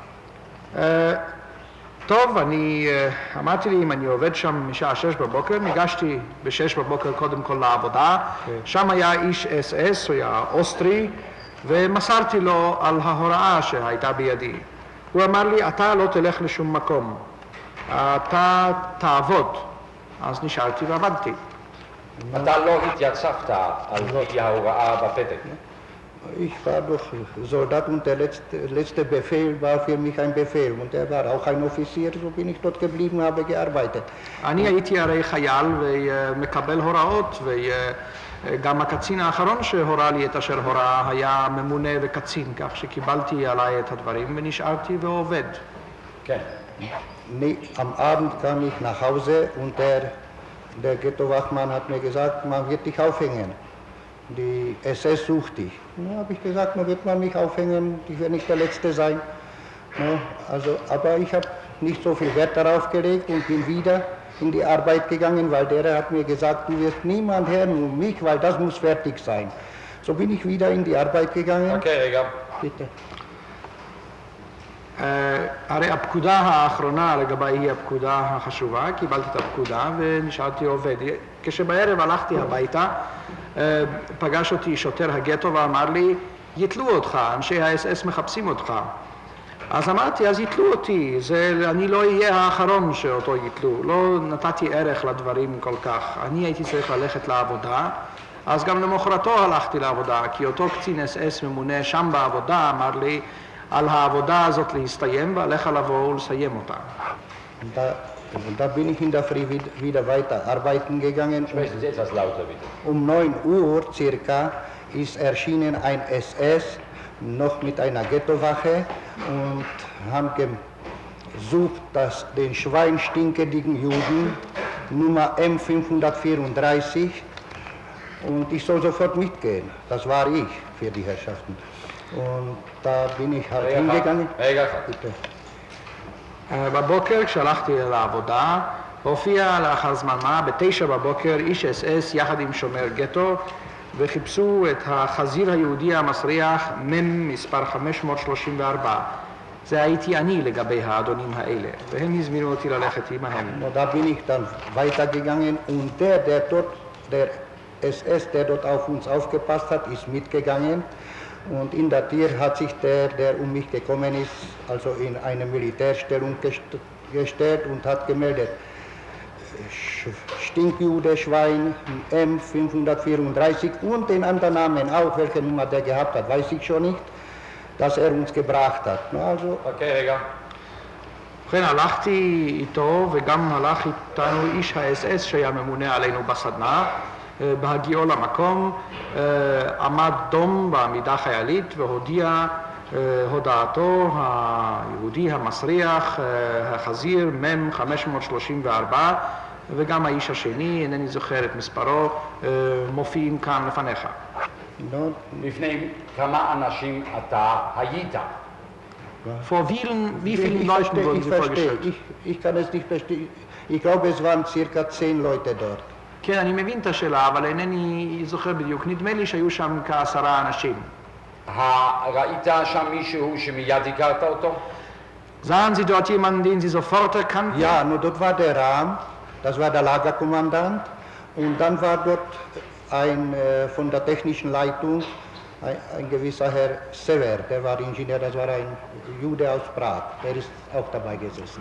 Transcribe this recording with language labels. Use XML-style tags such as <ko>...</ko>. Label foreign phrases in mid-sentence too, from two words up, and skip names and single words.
<he>טוב, אני אמרתי לי אם אני עובד שם משעה 6 בבוקר, ניגשתי ב-6 בבוקר קודם כל לעבודה, שם היה איש SS, הוא היה אוסטרי, ומסרתי לו על ההוראה שהייתה בידי. הוא אמר לי, אתה לא תלך לשום מקום, אתה תעבוד. אז נשארתי ועבדתי. אתה לא התייצבת על פי ההוראה בפתק.</he> <de>Ich war doch Soldat und der letzte Befehl war für mich ein Befehl und er war auch ein Offizier, so bin ich dort geblieben und habe gearbeitet.</de> <he>אני הייתי הרי חייל ומקבל הוראות וגם הקצין האחרון שהורה לי את אשר הוראה היה ממונה וקצין, כך שקיבלתי עליי את הדברים ונשארתי ועובד. כן.</he> <de>Am Abend kam ich nach Hause und der Ghetto-Wachmann hat mir gesagt, man wird dich aufhängen. Die SS sucht dich. Ja, habe ich gesagt, man wird man mich aufhängen, ich werde nicht der Letzte sein. Ja, aber ich habe nicht so viel Wert darauf gelegt und bin wieder in die Arbeit gegangen, weil der hat mir gesagt, du wirst niemand hören, nur mich, weil das muss fertig sein. So bin ich wieder in die Arbeit gegangen.</de> <he>Okay, רגע.</he> <de>Bitte.</de> <he>הרי הפקודה האחרונה לגבי היא הפקודה החשובה, קיבלתי את הפקודה ונשארתי עובד. כשבערב הלכתי הביתה, פגש אותי שוטר הגטו ואמר לי, יתלו אותך, אנשי ה-SS מחפשים אותך. אז אמרתי, אז יתלו אותי, אני לא אהיה האחרון שאותו יתלו, לא נתתי ערך לדברים כל כך. אני הייתי צריך ללכת לעבודה, אז גם למחרתו הלכתי לעבודה, כי אותו קצין אס ממונה שם בעבודה אמר לי, על העבודה הזאת להסתיים ועליך לבוא ולסיים אותה.</he> <de>Da bin ich in der Früh wieder weiter arbeiten gegangen. Sprechen Sie etwas lauter, bitte. Um 9 Uhr circa ist erschienen ein SS, noch mit einer Ghettowache und haben gesucht, dass den schweinstinkenden Juden Nummer M534 und ich soll sofort mitgehen. Das war ich für die Herrschaften. Und da bin ich halt hingegangen. Bitte.</de> <he>בבוקר כשהלכתי לעבודה, הופיע לאחר זמן מה, ב9 בבוקר, איש אס יחד עם שומר גטו, וחיפשו את החזיר היהודי המסריח מספר 534. זה הייתי אני לגבי האדונים האלה, והם הזמינו אותי ללכת עמהם.</he> <de>Da bin ich dann weitergegangen und der SS, der dort auf uns aufgepasst hat, ist mitgegangen. Und in der Tür hat sich der um mich gekommen ist, also in eine Militärstellung gestellt und hat gemeldet, Stinkjude, Schwein, M534 und den anderen Namen auch, welche Nummer der gehabt hat, weiß ich schon nicht, dass er uns gebracht hat. Also,</de> <he>Okay, רגע. ובכן הלכתי איתו וגם הלך איתנו איש האס-אס שהיה ממונה עלינו בסדנה. בהגיעו למקום עמד דום בעמידה חיילית והודיע הודעתו היהודי המסריח, החזיר מם 534 וגם האיש השני, אינני זוכר את מספרו, מופיעים כאן לפניך. לפני כמה אנשים אתה היית?</he> <de>Vor wie vielen Leuten wurden Sie vorgestellt? Ich kann es nicht verstehen. Ich glaube, es waren circa 10 Leute dort.</de> <he>כן, אני מבין את השאלה, אבל אינני זוכר בדיוק. נדמה לי שהיו שם כ10 אנשים. ראית שם מישהו שמיד הכרת אותו?</he> <de>Sahen Sie dort jemanden, den Sie sofort erkannten? Ja, nur dort war der Rahm, das war der Lagerkommandant und dann war dort ein von der technischen Leitung ein gewisser Herr Sever, der war Ingenieur, das war ein Jude aus Prag, der ist auch dabei gesessen.</de>